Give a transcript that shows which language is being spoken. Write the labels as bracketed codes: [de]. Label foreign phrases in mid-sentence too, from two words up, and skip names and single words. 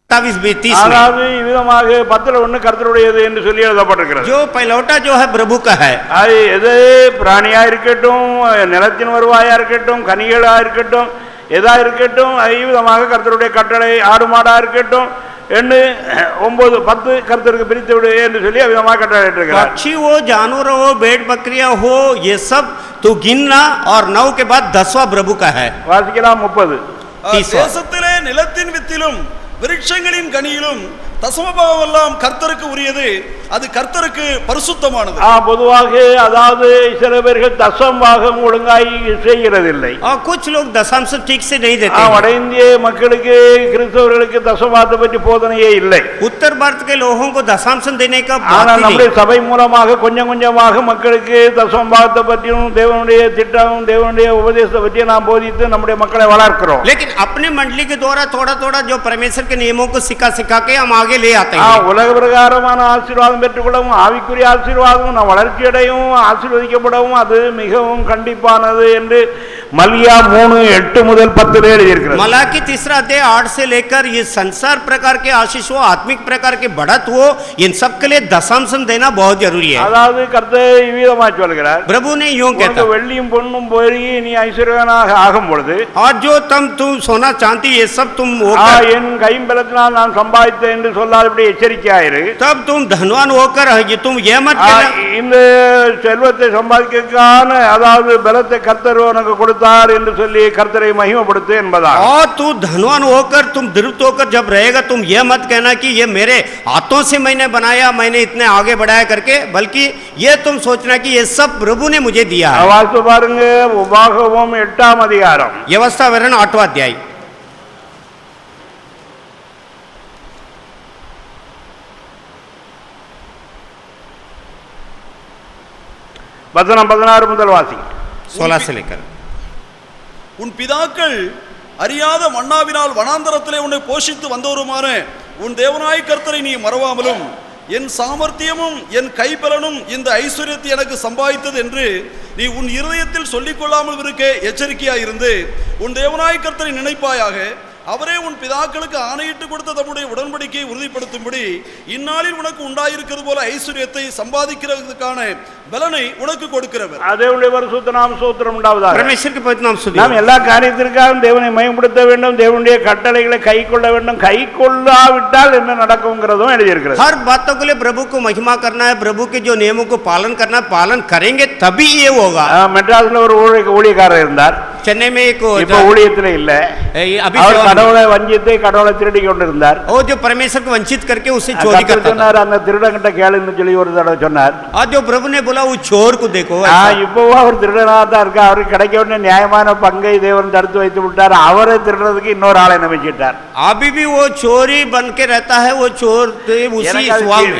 [hi] 20-30 में [ta] அதாவது விதமாக 10:1 கர்த்தருடையது என்று சொல்லி எழுதப்பட்டிருக்கிறது. [hi] जो पहलौठा जो है प्रभु का है, [ta] அது எது பிராணியா இருக்கட்டும், நிலத்தின் வருவாயா இருக்கட்டும், கனிகளா இருக்கட்டும், எதா இருக்கட்டும், விதமாக கர்த்தருடைய கட்டளை, ஆடு மாடா இருக்கட்டும் என்று 9 10 கர்த்தருக்கு பிரித்து விடு என்று சொல்லி விதமாக கட்டளை இட்டிருக்கிறார். [hi] पक्षी हो, जानवर हो, भेड़ बकरियां हो, ये सब तो गिनना और 9 के बाद 10वां प्रभु का है. [ta] வாசிக்கலாம் 30. தேசத்திலே நிலத்தின் வித்திலும் விருட்சங்களின் கனியிலும் தசமபாகம் எல்லாம் கர்த்தருக்கு உரியது, அது கர்த்தருக்கு பரிசுத்தமானது. பொதுவாக அதாவது சில பேர்கள் தசமபாகம் ஒழுங்காய் செய்கிறதில்லை. [hi] और कुछ लोग दशांश ठीक से नहीं देते. [ta] வட இந்திய மக்களுக்கு, கிறிஸ்தவர்களுக்கு தசமபாகத்தை பற்றி போதனையே இல்லை. [hi] उत्तर भारत के लोगों को दशांश देने का बात [ta] ஆனால் [hi] ही [ta] நம்முடைய [hi] नहीं. [ta] சபை மூலமாக கொஞ்சம் கொஞ்சமாக மக்களுக்கு தசமபாகத்தை பற்றியும் தேவனுடைய திட்டம், தேவனுடைய உபதேசத்தை பற்றி நாம் போதித்து நம்முடைய மக்களை வளர்க்கிறோம். [hi] लेकिन अपने मंडली के द्वारा थोड़ा थोड़ा जो परमेश्वर के नियमों को सिखा के हम आगे ले आते हैं. [ta] உலக பிரகாரமான ஆசீர்வாதம் பெற்றுக்கொள்ளவும், ஆவிக்குரிய ஆசீர்வாதம் நம் வளர்ச்சி அடையவும், ஆசீர்வதிக்கப்படவும் அது மிகவும் கண்டிப்பானது என்று மல்கியா 3:8 முதல் 10 எழுதியிருக்கிறது. [hi] मलाकी 3 अध्याय 8 से लेकर ये संसार प्रकार के आशीष हो, आत्मिक प्रकार के बढ़त हो, इन सब के लिए दशांश देना बहुत जरूरी है. [ta] அதாவது கர்த்தர் இவ்விதமாய் சொல்கிறார், [hi] प्रभु ने यूं कहता, [ta] வெள்ளியும் பொன்னும் போய் நீ ஐஸ்வர்யனாக ஆகும் பொழுது, [hi] और जो तुम सोना चांदी ये सब तुम [ta] என் கைம்பலத்தினால் நான் சம்பாதித்தேன் என்று சொல்லாதபடி எச்சரிக்கையாயிரு. [hi] तब तुम धनवान होकर तुम ये मत कहना, [ta] இந்த செல்வத்தை சம்பாதிக்கான அதாவது பலத்தை கர்த்தர் உனக்கு கொடுத்தார் என்று சொல்லி கர்த்தரை மகிமைப்படுத்து என்பதா. [hi] और तू धनवान होकर तुम तृप्त होकर जब रहेगा तुम ये मत कहना कि ये मेरे हाथों से मैंने बनाया, मैंने इतने आगे बढ़ाया करके, बल्कि ये तुम सोचना कि ये सब प्रभु ने मुझे दिया है. [ta] வாசித்து பாருங்க, உபாகமம் 8ஆம் அதிகாரம். [hi] व्यवस्था विवरण 8वां अध्याय. [ta] வசனம் 16 முதல் வாசி. [hi] 16 से लेकर. [ta] உன் பிதாக்கள் அறியாத மன்னாவினால் வனாந்தரத்திலே உன்னை போஷித்து வந்தவருமான உன் தேவனாய் கர்த்தரை நீ மறவாமலும், என் சாமர்த்தியமும் என் கைபலனும் இந்த ஐஸ்வர்யத்தை எனக்கு சம்பாதித்தது என்று நீ உன் இருதயத்தில் சொல்லிக் கொள்ளாமல் இருக்க எச்சரிக்கையாயிருந்து உன் தேவனாய் கர்த்தரை நினைப்பாயாக. அவரே உன் பிதாக்களுக்கு ஆணையிட்டு கொடுத்த தம்முடைய உடன்படிக்கையை உறுதிப்படுத்தும்படி இந்நாளில் உனக்கு உண்டாயிருக்கிறது போல ஐஸ்வர்யத்தை சம்பாதிக்கிறதுக்கான பலனை உனக்கு கொடுக்கிறவர். தேவனுடைய பரிசுத்த நாம ஸ்தோத்திரம் உண்டாவதாக. [hi] परमेश्वर के पवित्र नाम स्तुति. [ta] நாம் எல்லா காரியத்திற்காகவும் தேவனை மகிமைப்படுத்த வேண்டும், தேவனுடைய கட்டளைகளை கைக்கொள்ள வேண்டும். கைக்கொள்ளாவிட்டால் என்ன நடக்கும்ங்கிறதும் எழுதியிருக்கிறது. [hi] हर बातों के लिए प्रभु को महिमा करना है, प्रभु के जो नियमों को पालन करना, पालन करेंगे तभी ये होगा. [ta] மெட்ராஸ்ல ஒரு ஊழியக்காரர் இருந்தார். [hi] चेन्नई में एक [ta] இப்ப ஊழியத்துல இல்ல. அவர் கடவுளை வஞ்சித்து கடவுளை திருடி கொண்டிருந்தார். [hi] वो जो परमेश्वर को वंचित करके उसे चोरी करता था. [ta] சொன்னார், அந்த திருடங்கிட்ட கேளுன்னு சொல்லி ஒரு தடவை சொன்னார். [hi] और जो प्रभु ने बोला वो चोर को देखो. [ta] இப்பவும் அவர் திருடனா தான் இருக்கா. அவருக்கு கிடைக்க வேண்டிய நியாயமான பங்கை தேவன் தடுத்து வைத்து விட்டார். அவரை திருடுறதுக்கு இன்னொரு ஆளை நம்பிச்சிட்டார். [hi] अभी भी वो चोरी बन के रहता है, वो चोर उसी स्वभाव में.